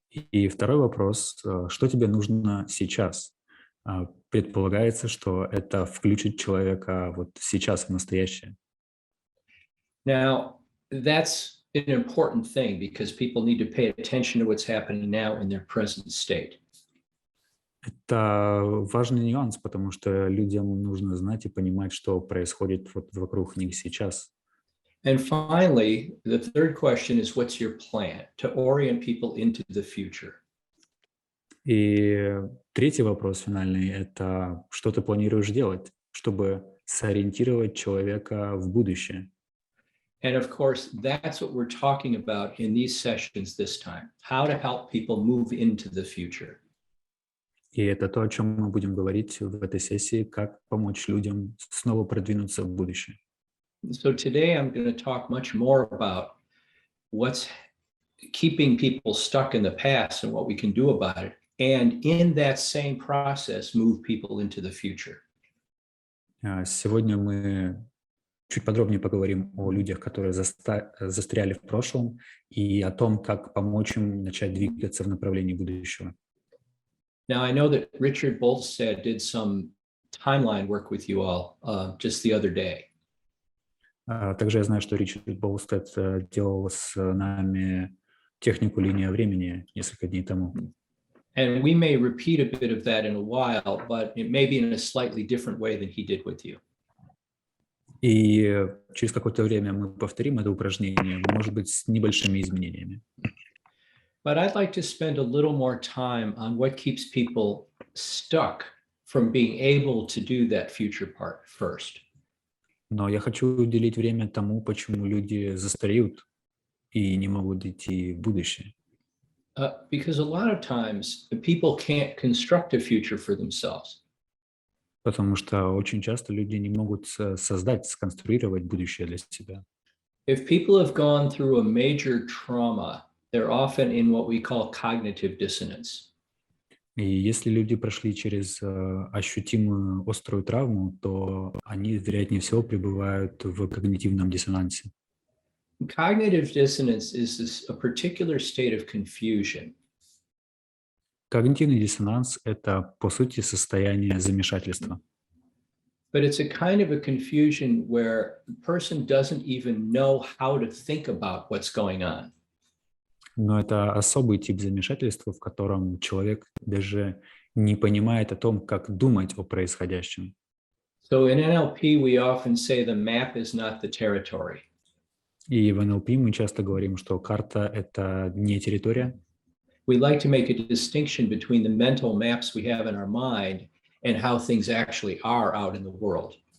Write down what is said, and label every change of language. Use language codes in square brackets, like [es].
[ru] И второй вопрос, что тебе нужно сейчас? Предполагается, что это включит человека вот сейчас, в настоящее. [en] Now, that's an important thing because people need to pay attention to what's happening now in their present state. [ru] Это важный нюанс, потому что людям нужно знать и понимать, что происходит вот вокруг них сейчас. [en] And finally, the third question is, what's your plan to orient people into the future? [ru] И третий вопрос финальный – это что ты планируешь делать, чтобы сориентировать человека в будущее? [en] And of course, that's what we're talking about in these sessions this time, how to help people move into the future. [ru] И это то, о чем мы будем говорить в этой сессии, как помочь людям снова продвинуться в будущее. [en] So today I'm going to talk much more about what's keeping people stuck in the past and what we can do about it. And in that same process, move people into the future. [ru] Сегодня мы чуть подробнее поговорим о людях, которые застряли в прошлом, и о том, как помочь им начать двигаться в направлении будущего. [en] Now, I know that Richard Bolstad did some timeline work with you all just the other day. [ru] Также я знаю, что Ричард Болстед делал с нами технику линия времени несколько дней тому. [en] And we may repeat a bit of that in a while, but it may be in a slightly different way than he did with you. [ru] И через какое-то время мы повторим это упражнение, может быть, с небольшими изменениями. [en] But I'd like to spend a little more time on what keeps people stuck from being able to do that future part first. [ru] Но я хочу уделить время тому, почему люди застареют и не могут идти в будущее. [en] Because a lot of times people can't construct a future for themselves. [ru] Потому что очень часто люди не могут создать, сконструировать будущее для себя. [en] If people have gone through a major trauma, they're often in what we call cognitive dissonance. [ru] И если люди прошли через ощутимую острую травму, то они, вероятнее всего, пребывают в когнитивном диссонансе. [en] Cognitive dissonance is a particular state of confusion. [ru] Когнитивный диссонанс– это, по сути, состояние замешательства. [en] But it's a kind of a confusion where the person doesn't even know how to think about what's going on. [ru] Но это особый тип замешательства, в котором человек даже не понимает о том, как думать о происходящем. [en] So in NLP, we often say the map is not the territory. [ru] И в НЛП мы часто говорим, что карта – это не территория. [en] We like to make a distinction between the mental maps we have in our mind and how things actually are out in the world.